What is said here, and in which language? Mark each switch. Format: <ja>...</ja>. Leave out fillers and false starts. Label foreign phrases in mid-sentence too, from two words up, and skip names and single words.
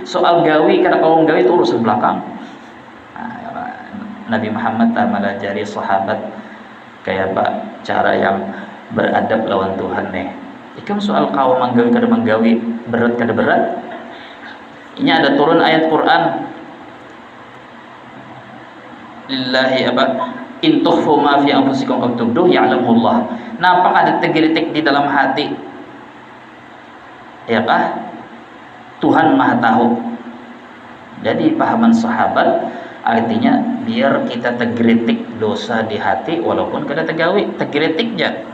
<bjn>Soal gawi, karena kalau gawi itu urusan belakang. Nabi Muhammad tak melajari sahabat kayak apa cara yang beradab lawan Tuhan nih. Ikam soal kau menggawi kada menggawi, berat kada berat. Ini ada turun ayat Quran. Lillahi apa?</bjn> <ar>In tukhfu ma fi anfusikum aw tubduhu ya'lamullah.</ar> <bjn>Nampak ada tegritik di dalam hati. Ya kah? Tuhan Maha tahu. Jadi pahaman sahabat artinya biar kita tegritik dosa di hati walaupun kada tegawi, tegritik aja.</bjn>